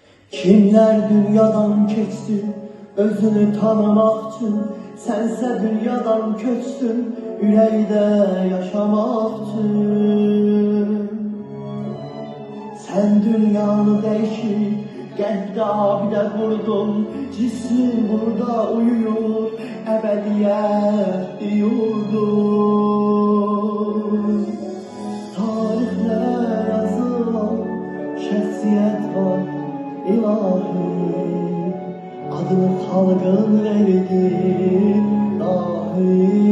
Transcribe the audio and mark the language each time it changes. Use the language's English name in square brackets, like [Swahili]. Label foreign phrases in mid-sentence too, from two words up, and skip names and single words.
[Turkish] Kimler dünyadan keçti özünü tanımak için, sense dünyadan köçtün yüreğde yaşamak için. [Azerbaijani] Sen dünyanı değişip qəlbdə abidə qurdun, cismin burada uyuyur, əbədiyyət yurdun. Tarixlərə yazılan şəxsiyyət var ilahi, adını xalqın verdi dahi.